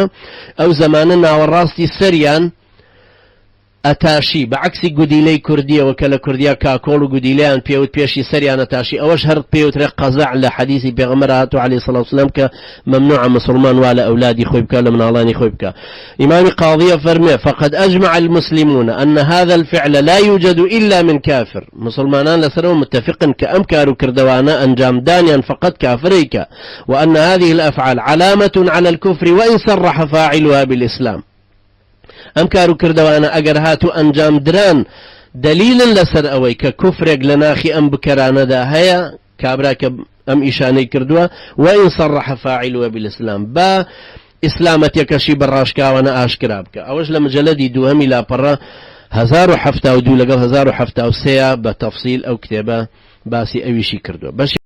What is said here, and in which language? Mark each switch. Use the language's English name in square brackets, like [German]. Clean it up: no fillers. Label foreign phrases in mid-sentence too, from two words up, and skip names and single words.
[Central Kurdish] ئەو زەمانە ناوەڕاستی سەریان ئەتاشی بەعکسی گودیلەی کوردیەوە کە لە کوردیا کاکۆڵ و گودیلەیان پێوت پێشی سەریان ئەتاشی، ئەوەش هەر پێوترێ قەزەع لە حەدیثی پێغەمبەر هاتووە عەلەیهی سەڵاتو وسەلام کە مەمنوعە مسلمان وا لە ئەولادی خۆی بکە لە مناڵانی خۆی بکە. ئیمامی قاضیە فەرمێ [Arabic] فقد أجمع المسلمون أن هذا الفعل لا يوجد إلا من كافر. [Central Kurdish] مسلمانان لەسەرەوە متفقن کە ئەم کار و کردەوانە ئەنجامدانیان فقط کافرەیکە، [Arabic] وأن هذه الأفعال علامة على الكفر وإن صرح فاعلها بالإسلام. [Central Kurdish] ئەم کار و کردەوانە ئەگەر هاتو ئەنجام دران دلیلن لەسەر ئەوەی کە کوفرێک لە ناخی ئەم بکەرانەدا هەیە کابرا کە ئەم ئیشانەی کردووە، [Arabic] وإن صرح فاعلها بالإسلام [Central Kurdish] با ئیسلامەتیەکەشی بەڕاشکاوانە ئاشکرا بکە. ئەوەش لە مجەلەدی دووهەمی لاپەڕە 1072 لەگەڵ 1073 بە تەفسیل ئەو کتێبە باسی ئەویشی کردووە.